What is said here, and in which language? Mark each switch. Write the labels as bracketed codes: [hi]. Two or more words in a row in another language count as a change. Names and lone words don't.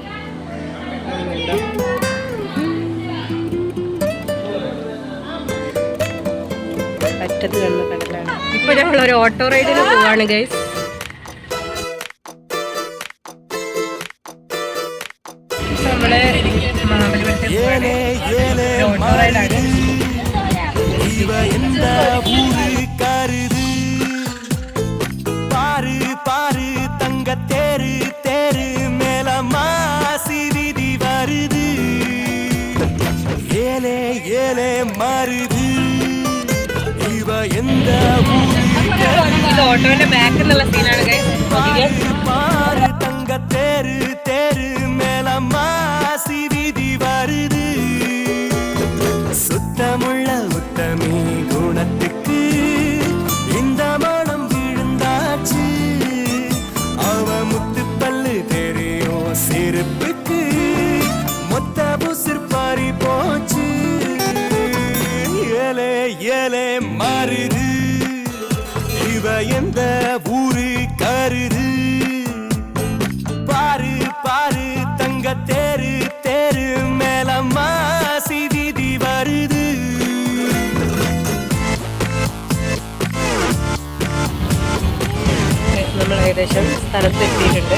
[ml] അറ്റത്ത് കാണുന്ന കടലാണ്. ഇപ്പൊ ഞങ്ങളൊരു ഓട്ടോ റൈഡിന് പോവാണ് ഗൈസ്. നമ്മള് ഓട്ടോ റൈഡാണ്. [ta] எந்த ஊரு கருது பாரு பாரு தங்க தேரு தேரு மேல மாசி வீதி வருது ஏலே ஏலே மருது இவ எந்த ஊரு [ml] ഓട്ടോന്റെ ബാക്കിലുള്ള സീനാണ് [ta] பாரு தங்க தேரு தேரு மேல மாசி வீதி வருது சுத்தமுள்ள உத்தமி குணத்துக்கு இந்த மனம் விழுந்தாச்சு அவ முத்து பல்லு தெரியும் சிரிப்புக்கு மொத்த புசிர் பாரி போச்சு ஏலே ஏலே மாறுது இவ எந்த ஊரு கருது பாரு பாரு தங்க தேரு தேரு மேல மாசி வீதி வருது [ml] നമ്മൾ ഏകദേശം സ്ഥലത്തെത്തിയിട്ടുണ്ട്.